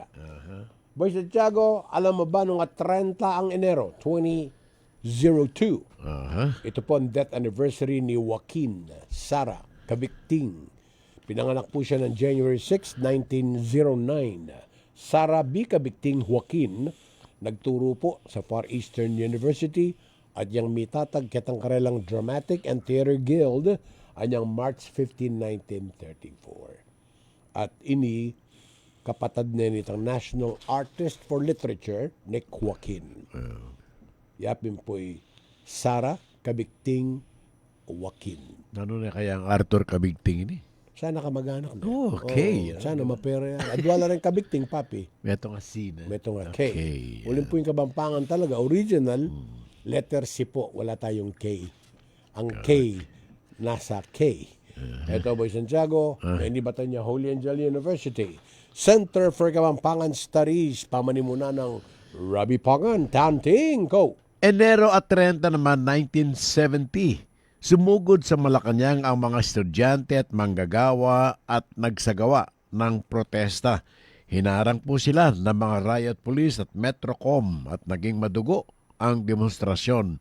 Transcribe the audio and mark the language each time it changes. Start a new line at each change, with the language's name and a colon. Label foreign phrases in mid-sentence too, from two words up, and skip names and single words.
Filipino: Boy Santiago, alam mo ba nung 30 ang Enero, 2002, ito po ang
English: death anniversary
Filipino: ni Joaquin Sara Cabicting. Pinanganak po siya ng January 6, 1909.
Pampanga: Sara B. Cabicting Joaquin,
Filipino: nagturo po sa
Pampanga: Far Eastern University at yang mitatag kitang karelang Dramatic and Theater Guild anyang March 15, 1934. At ini kapatid na nitang National Artist for Literature, Nick Joaquin. Yapin po'y Sara Cabicting Joaquin.
Filipino: Ano na kaya ang Arthur Cabigting ini? Sana kamag-anak na. Okay. Sana mapera yan. At wala rin Cabicting, papi.
Pampanga: Meto nga C na. Meto nga K. Okay. Uling po yung kabampangan talaga.
Filipino: Original, letter C po. Wala tayong K. Ang K, nasa K. Ito, Boy Santiago, hindi ba niya Holy Angel University. Center for Kabampangan Studies.
Pampanga: Pamanimuna ng Robbie Pangan. Tanting, go!
Filipino: Enero at 30 naman, 1970. Sumugod sa Malacanang ang mga estudyante at manggagawa at nagsagawa ng protesta. Hinarang po sila ng mga riot police at Metrocom at naging madugo ang demonstrasyon.